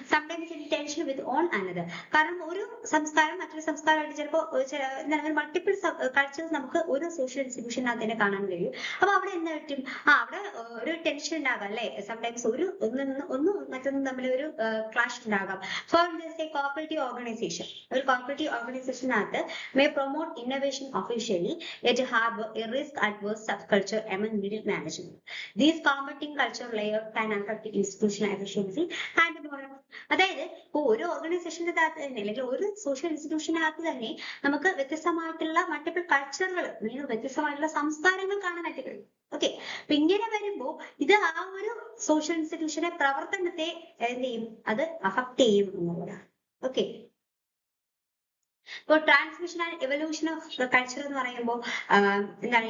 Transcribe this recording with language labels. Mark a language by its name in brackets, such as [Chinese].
[English] Sometimes in tension with on another. [Malayalam] കാരണം ഒരു സംസ്കാരം മറ്റൊരു സംസ്കാരമായിട്ട് ചിലപ്പോൾ മൾട്ടിപ്പിൾ കൾച്ചേഴ്സ് നമുക്ക് ഒരു സോഷ്യൽ ഇൻസ്റ്റിറ്റ്യൂഷനകത്ത് തന്നെ കാണാൻ കഴിയും. അപ്പൊ അവിടെ എന്ത് പറ്റും? അവിടെ ഒരു ടെൻഷൻ ഉണ്ടാകാം, അല്ലെ? സംടൈംസ് ഒന്നും മറ്റൊന്നും തമ്മിൽ ഒരു ക്ലാഷ് ഉണ്ടാകാം. [English] For cooperative organization, ഒരു cooperative organization may promote innovation officially yet harbor a risk adverse subculture among middle management. These competing culture layers can affect institutional efficiency and moral. [Malayalam] അതായത് ഇപ്പൊ ഒരു ഓർഗനൈസേഷന്റെ അകത്ത് തന്നെ അല്ലെങ്കിൽ ഒരു സോഷ്യൽ ഇൻസ്റ്റിറ്റ്യൂഷനകത്ത് തന്നെ നമുക്ക് വ്യത്യസ്തമായിട്ടുള്ള മൾട്ടിപ്പിൾ കൾച്ചറുകൾ, വ്യത്യസ്തമായിട്ടുള്ള സംസ്കാരങ്ങൾ കാണാനായിട്ട് കഴിയും. ഓക്കെ, അപ്പൊ ഇങ്ങനെ വരുമ്പോ ഇത് ആ ഒരു സോഷ്യൽ ഇൻസ്റ്റിറ്റ്യൂഷന്റെ പ്രവർത്തനത്തെ എന്ത് ചെയ്യും? അത് അഫക്ട് ചെയ്യും എന്നുള്ളതാണ്. ഓക്കെ, ഇപ്പോൾ transmission and evolution of culture എന്ന് പറയുമ്പോൾ എന്താണ്?